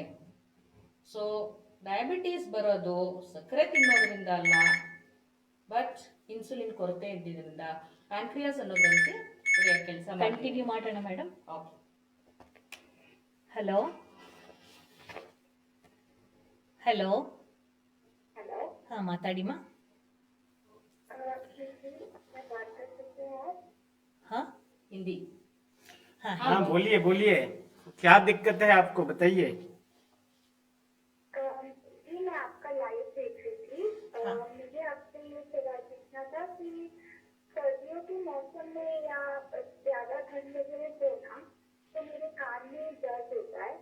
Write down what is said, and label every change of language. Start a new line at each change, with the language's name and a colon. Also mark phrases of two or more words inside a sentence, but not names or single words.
Kannada: ಸೊ ಡಯಾಬಿಟೀಸ್ ಬರೋದು ಸಕ್ಕರೆ ತಿನ್ನೋದ್ರಿಂದ ಅಲ್ಲ, ಬಟ್ ಇನ್ಸುಲಿನ್ ಕೊರತೆ ಇದ್ದಿದ್ರಿಂದ ಪ್ಯಾಂಕ್ರಿಯಾಸ್ ಅನ್ನೋ ಗ್ರಂಥಿ ಸರಿಯಾಗಿ ಕೆಲಸ ಮಾಡಿ. ಕಂಟಿನ್ಯೂ ಮಾಡೋಣ ಮೇಡಮ್. ಓಕೆ, ಹಲೋ ಹಲೋ
Hindi: हेलो,
Kannada: ಹಾಂ ಮಾತಾಡಿಮಾ.
Hindi: मैं बात कर सकते हैं आप?
Kannada: ಹಾಂ ಹಿಂದಿ. ಹಾಂ
Hindi: हाँ बोलिए बोलिए, क्या दिक्कत है आपको बताइए। जी मैं आपका लाइव देख रही थी। मुझे आपसे ये सवाल पूछना था कि सर्दियों के मौसम में या ज्यादा ठंड वगैरह हो ना, तो मेरे कान में दर्द होता है।